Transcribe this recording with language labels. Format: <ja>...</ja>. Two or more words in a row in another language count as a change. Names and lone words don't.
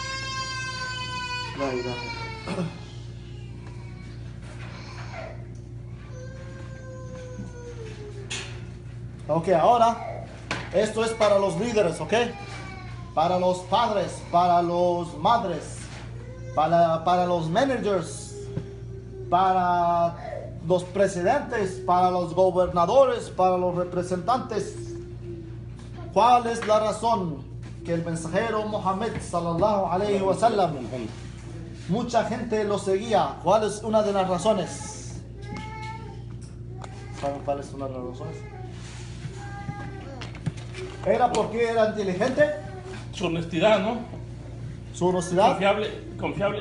<es>Ok, ahora esto es para los líderes, ok, para los padres, para los madres, para los managers, para los presidentes, para los gobernadores, para los representantes. ¿Cuál es la razón que el mensajero Muhammad</es> <ar>صلى الله عليه وسلم,</ar> <es>mucha gente lo seguía? ¿Cuál es una de las razones? ¿Saben cuál es una de las razones? ¿Era porque era inteligente? Su honestidad, ¿no? Su honestidad. Confiable.</es>